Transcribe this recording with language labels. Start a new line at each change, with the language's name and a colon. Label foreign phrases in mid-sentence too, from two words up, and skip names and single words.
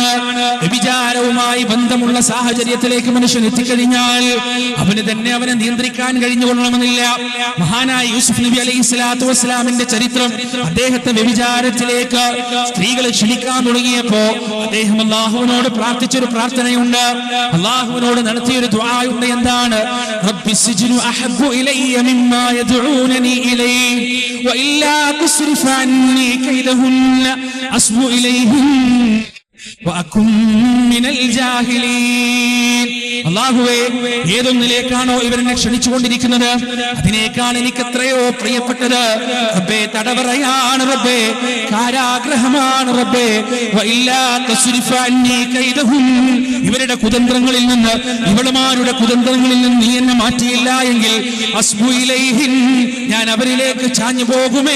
Malayalam: വ്യഭിചാരവുമായി ബന്ധമുള്ള സാഹചര്യത്തിലേക്ക് മനുഷ്യൻ എത്തിക്കഴിഞ്ഞാൽ അവന് തന്നെ അവനെ നിയന്ത്രിക്കാൻ കഴിഞ്ഞുകൊള്ളണമെന്നില്ല. മഹാനായ യൂസുഫ് നബി അലൈഹിസ്സലാത്തു വസ്സലാമിന്റെ ചരിത്രം, അദ്ദേഹത്തെ വ്യഭിചാരത്തിലേക്ക് സ്ത്രീകൾ ക്ഷണിക്കാൻ തുടങ്ങിയപ്പോ അദ്ദേഹം അല്ലാഹുവിനോട് പ്രാർത്ഥിച്ചൊരു പ്രാർത്ഥനയുണ്ട്, അല്ലാഹുവിനോട് നടത്തിയൊരു ദുആ ഉണ്ട്. എന്താണ്?
Arabic: رب السجن أحب إلي مما يدعونني إليه وإلا تصرف عني كيدهن أصب إليهن وأكن من الجاهلين.
Malayalam: അല്ലാഹുവേ, ഏതൊന്നിലേക്കാണോ ഇവരെന്നെ ക്ഷണിച്ചുകൊണ്ടിരിക്കുന്നത് അതിനേക്കാൾ എനിക്ക് എത്രയോ പ്രിയപ്പെട്ടത് റബ്ബേ തടവറയാണ് റബ്ബേ, കാരാഗ്രഹമാണ് റബ്ബേ.
Arabic: وإلا تصرف عني كيدهم,
Malayalam: ഇവരുടെ കുതന്ത്രങ്ങളിൽ നിന്ന്, ഇവളുമാരുടെ കുതന്ത്രങ്ങളിൽ നിന്ന് നീ എന്നെ മാറ്റിയില്ല എങ്കിൽ
Arabic: أصب إليهن,
Malayalam: ഞാൻ അവരിലേക്ക് ചാഞ്ഞു പോകുമേ.